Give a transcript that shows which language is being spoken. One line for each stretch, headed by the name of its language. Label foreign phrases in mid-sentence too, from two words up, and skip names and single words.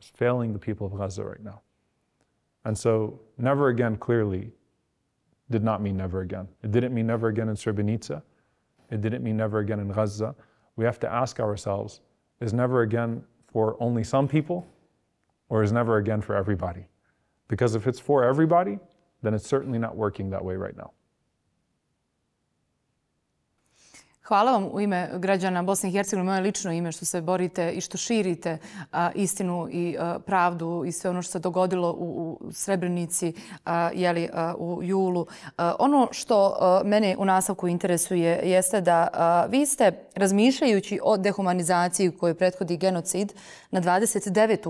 English: It's failing the people of Gaza right now. And so never again clearly did not mean never again. It didn't mean never again in Srebrenica. It didn't mean never again in Gaza. We have to ask ourselves, is never again for only some people, or is never again for everybody? Because if it's for everybody, then it's certainly not working that way right now.
Bosnian: Hvala vam u ime građana Bosne i Hercegovine, moje lično ime, što se borite i što širite istinu i pravdu i sve ono što se dogodilo u Srebrenici u julu. Ono što mene u nastavku interesuje jeste da vi ste, razmišljajući o dehumanizaciji koju prethodi genocid na 29.